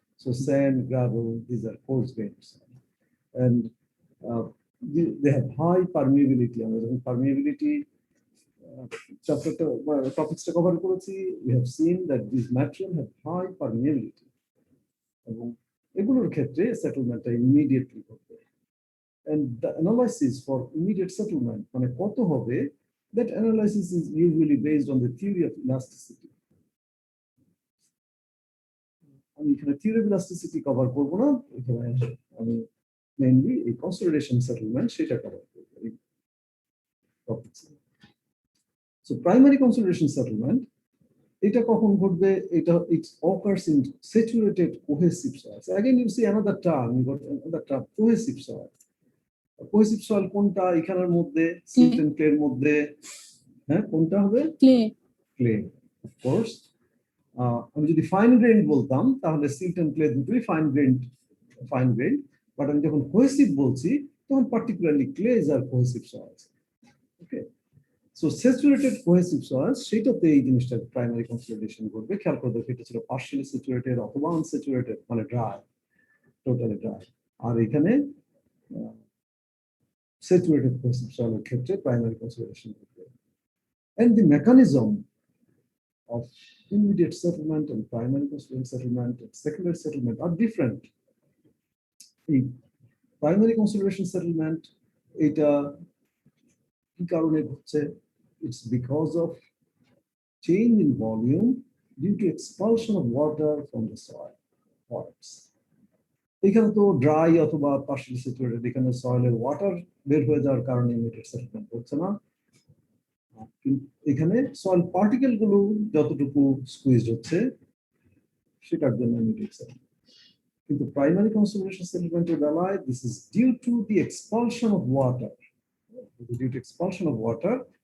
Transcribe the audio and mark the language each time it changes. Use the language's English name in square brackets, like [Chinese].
[English] So sand, gravel, this are coarse grains, and they have high permeability. [Bangla] আমরা যখন পারমিএবিলিটি চ্যাপ্টারটা টপিকসটা cover করেছি, [English] we have seen that these material have high permeability, [Bangla] এবং এগুলোর ক্ষেত্রে সেটেলমেন্টটা immediately হবে। [English] And the analysis for immediate settlement [Bangla] মানে কত হবে, [English] that analysis is usually based on the theory of elasticity. [Bangla] আমি এখানে থিওরি অফ ইলাস্টিসিটি কভার করব না, এখানে আমি মেইনলি এই কনসলিডেশন সেটেলমেন্ট সেটা কভার করব এই topics. So primary consolidation settlement, এটা কখন ঘটবে? এটা it's occurs in saturated cohesive soils. [English] Again you see another term, you got another term, cohesive soil. [Bangla] Cohesive soil কোনটা? এখানের মধ্যে সিল্ট এন্ড ক্লে এর মধ্যে, হ্যাঁ, কোনটা হবে? ক্লে। Clay, of course. আমি যদি ফাইন গ্রেইন বলতাম তাহলে সিল্ট এন্ড ক্লে দুটোই ফাইন গ্রেইন, বাট আমি যখন কোহেসিভ বলছি তখন [English] Particularly clays আর cohesive soils. [Bangla] ওকে, সো স্যাচুরেটেড কোহেসিভ সয়েলস, সেটাতে এই জিনিসটা প্রাইমারি কনসলিডেশন ঘটবে। খেয়াল করে দেখো, এটা ছিল পার্শিয়ালি স্যাচুরেটেড অথবা আনস্যাচুরেটেড মানে ড্রাই, টোটালি ড্রাই। আর এখানে saturated cohesive soil ক্ষেত্রে primary consolidation ঘটবে। [English] And the mechanism of immediate settlement and primary consolidation settlement and secondary settlement are different. [Bangla] এই primary consolidation settlement এটা কি কারণে ঘটছে? [English] It's because of change in volume due to expulsion of water from the soil parts. [Bangla] এখানে তো dry অথবা partially saturated, এখানে সয়েলের water বের হয়ে যাওয়ার কারণে ইমিডিয়েট সেটেলমেন্ট হচ্ছে না। এখানে সয়েল পার্টিকেল গুলো যতটুকু স্কুইজ হচ্ছে সেটার জন্য ইমিডিয়েট সেটেলমেন্ট। কিন্তু প্রাইমারি কনসলিডেশন সেটেলমেন্টের বেলায় [English] This is due to the expulsion of water, due to expulsion of water.